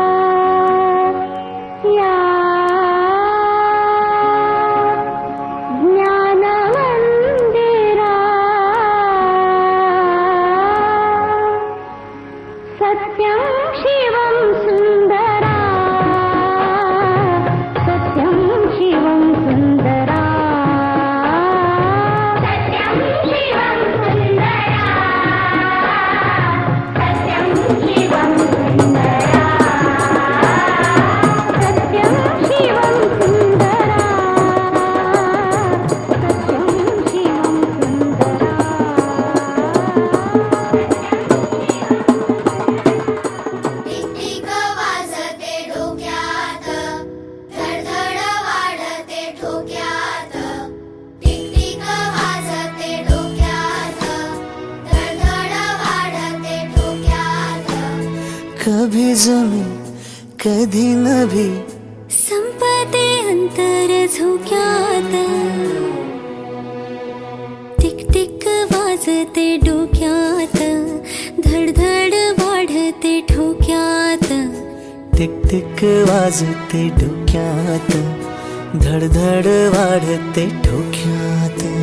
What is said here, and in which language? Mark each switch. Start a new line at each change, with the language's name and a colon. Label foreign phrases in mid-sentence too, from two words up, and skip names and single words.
Marathi: या ज्ञानमंदिरा
Sanskrit: सत्यं शिवं सुंदरा सत्यं शिवं सुंदरा सत्यं शिवं सुंदरा सत्यं शिवं सुंदरा सत्यं शिवं सुंदरा सत्यं शिवं
Marathi: टिक वाजते डोक्यात धडधड वाढते ठोक्यात टिक वाजते डोक्यात धडधड वाढते ठोक्यात
Hindi: कभी जमी
Marathi: कधी नभी संपते अंतर झोक्यात टिक टिक वाजते डोक्यात धडधड वाढते ठोक्यात टिक टिक वाजते डोक्यात धडधड वाढते ठोक्यात